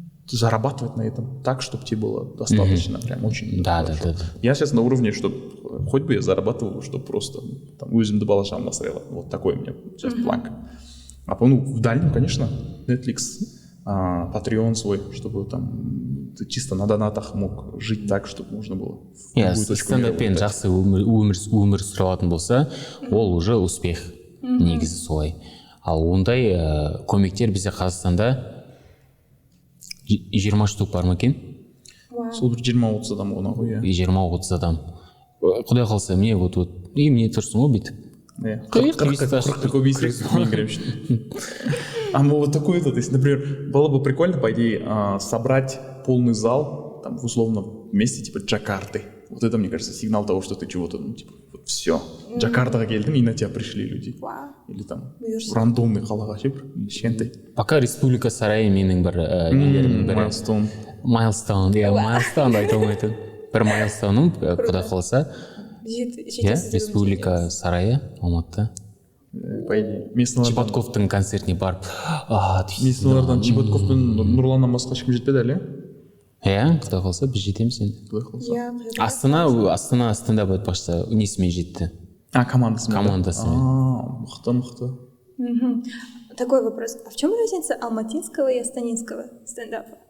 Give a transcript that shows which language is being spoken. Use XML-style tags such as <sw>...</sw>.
<ru>Зарабатывать на этом так, чтобы тебе было достаточно, прям очень хорошо. Я сейчас на уровне, чтобы хоть бы я зарабатывал, чтобы просто там</ru> <kk>өзімді бала-шағамды асырай алатын.</kk> <ru>Вот такой у меня сейчас планка. А в дальнем, конечно, Netflix, Patreon свой, чтобы там ты чисто на донатах мог жить так, чтобы можно было в любую точку мира.</ru> <kk>Стендаппен жақсы өмір сүре алатын болса, ол</kk> <ru>уже успех</ru> <kk>негізі солай. ал ондай көмектер бізде Қазақстанда 20 штук бар ма екен? Сол бір 20-30 адам ғана ғой, иә. 20-30 адам. Құдай қалса, міне вот міне тұрсың ғой бүйтіп. 40-қа көбейсек, мен кіремшін.</kk> <ru>А вот такой то есть, например, было бы прикольно, по идее, собрать полный зал, там, условно, вместе, типа, Джакарты. Вот это, мне кажется, сигнал того, что ты чего-то, ну, типа, вот все.</ru> <kk>Джакартаға келдің,</kk> <ru>и на тебя пришли люди.</ru> <kk>Или там, рандомный қалаға ше бір, кішкентай. Пока Республика сарайы менің бір нелерімнің бірі. Майлстоун, иә, Майлстоун айта алмайтын. Бір Майлстоуным, құдай қаласа. Республика сарайы, Алматыда.</kk> <ru>По идее,</ru> <kk>Чебатковтың концертіне барып, местналардан Чебатков пен Нұрланнан басқа ешкім жетпеді әлі? Иә, құдай қалса біз жетеміз енді. Астана стендап айтпақшы несімен жетті. Командасымен. Мықты.</kk> <ru>Такой вопрос. А в чем разница алматинского и астанинского стендапа?</ru>